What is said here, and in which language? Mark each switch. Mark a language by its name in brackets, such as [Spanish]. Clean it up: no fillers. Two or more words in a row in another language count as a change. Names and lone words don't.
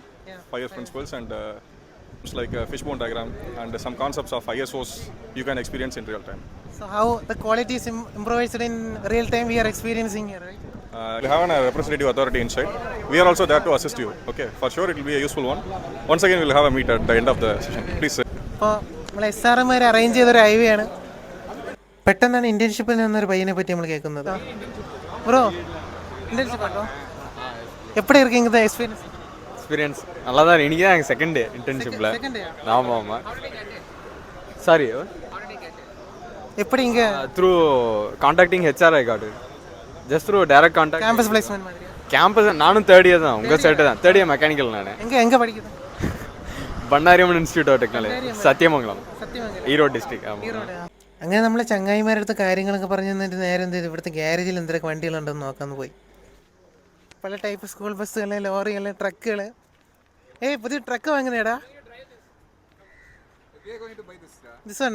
[English] Fire principles and it's like a fishbone diagram and some concepts of ISOs you can experience in real time. So how the quality is improvised in real time we are experiencing here, right? We have a representative authority inside. We are also there to assist you. Okay, for sure it will be a useful one. Once again, we will have a meet at the end of the session. Please. [Malayalam] അപ്പോൾ നമ്മൾ SRM അറേഞ്ച് ചെയ്തൊരു ഐവി ആണ്. പെട്ടെന്നാണ് ഇന്റേൺഷിപ്പിൽ നിന്നൊരു പയ്യനെ പറ്റി നമ്മൾ കേൾക്കുന്നത്. ബ്രോ, ഇന്റേൺഷിപ്പ് ആണോ? [Tamil] எப்படி இருக்கீங்க இந்த எக்ஸ்பீரியன்ஸ் நல்லா தான். இன்றைக்கி தான் எங்கள் [English] second day [Tamil] இன்டர்ன்ஷிப்பில். ஆமாம் ஆமாம். சாரி, எப்படி இங்கே [English] through contacting HR I card just through direct contact. campus placement [Tamil] மாதிரி? கேம்பஸ் நானும் [English] third year [Tamil] தான். உங்கள் செட்டு தான். [English] third year mechanical. [Tamil] நான் எங்கே படிக்கிறது? பண்ணாரியம்மன் இன்ஸ்டியூட் ஆஃப் டெக்னாலஜி, [Malayalam] സത്യമംഗലം, ഈറോഡ് ഡിസ്ട്രിക്ട്. അങ്ങനെ നമ്മൾ ചങ്ങായിമാരടുത്ത് കാര്യങ്ങളൊക്കെ പറഞ്ഞു തന്നിട്ട് നേരെ എന്ത് ചെയ്തു, ഇവിടുത്തെ ഗ്യാരേജിൽ എന്തൊക്കെ വണ്ടികളുണ്ടെന്ന് നോക്കാമെന്ന് പോയി. പല ടൈപ്പ് സ്കൂൾ ബസ്സുകൾ, ലോറികൾ, ട്രക്കുകൾ. പുതിയ ട്രക്ക് വാങ്ങുന്നേടാ? [English] this one?